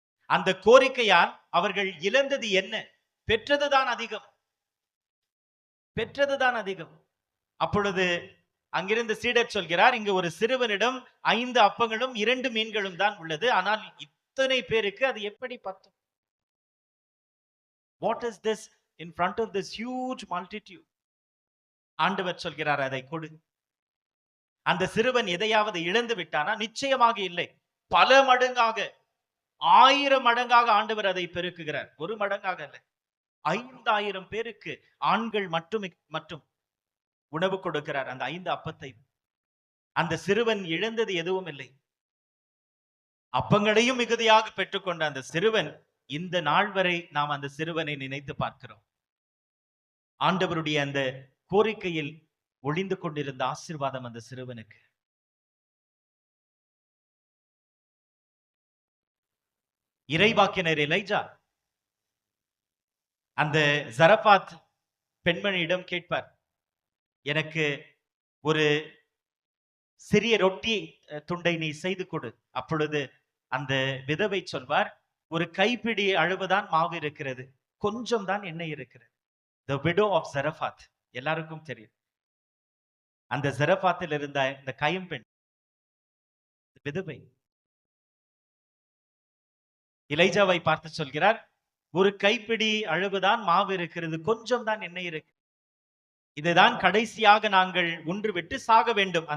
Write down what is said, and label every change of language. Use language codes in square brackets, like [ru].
[ta] அந்த கோரிக்கையால் அவர்கள் இழந்தது என்ன? பெற்றதுதான் அதிகம், பெற்றதுதான் அதிகம். அப்பொழுது அங்கிருந்து சீடர் சொல்கிறார், இங்கு ஒரு சிறுவனிடம் 5 அப்பங்களும் 2 மீன்களும் தான் உள்ளது, ஆனால் இத்தனை பேருக்கு அது எப்படி பத்தும்? [en] What is this in front of this huge multitude? [ta] ஆண்டவர் சொல்கிறார், அதை கொடு. அந்த சிறுவன் எதையாவது இழந்து விட்டானா? நிச்சயமாக இல்லை. பல மடங்காக, 1000 மடங்காக ஆண்டவர் அதை பெருக்குகிறார். 1 மடங்காக அல்ல, 5000 பேருக்கு ஆண்கள் மட்டும் உணவு கொடுக்கிறார். அந்த 5 அப்பத்தை அந்த சிறுவன் இழந்தது எதுவும் இல்லை. அப்பங்களையும் மிகுதியாக பெற்றுக்கொண்ட அந்த சிறுவன், இந்த நாள் வரை நாம் அந்த சிறுவனை நினைத்து பார்க்கிறோம். ஆண்டவருடைய அந்த கோரிக்கையில் ஒளிந்து கொண்டிருந்த ஆசீர்வாதம் அந்த சிறுவனுக்கு. இறைவாக்கினர் எலைஜா அந்த ஜரபாத் பெண்மணியிடம் கேட்பார், எனக்கு ஒரு சிறிய ரொட்டி துண்டை நீ செய்து கொடு. அப்பொழுது அந்த விதவை சொல்வார், ஒரு கைப்பிடி அளவுதான் மாவு இருக்கிறது, கொஞ்சம் தான் எண்ணெய் இருக்கிறது. [en] The widow of Zarephath, [ta] எல்லாருக்கும் தெரியும். அந்த ஜரபாத்தில் இருந்த இந்த கைம்பெண் விதவை எலைஜாவை பார்த்து சொல்கிறார், ஒரு கைப்பிடி அளவுதான் மாவு இருக்கிறது, கொஞ்சம் தான் எண்ணெய் இருக்கு, இதுதான் கடைசியாக நாங்கள் ஒன்று விட்டு சாக வேண்டும்.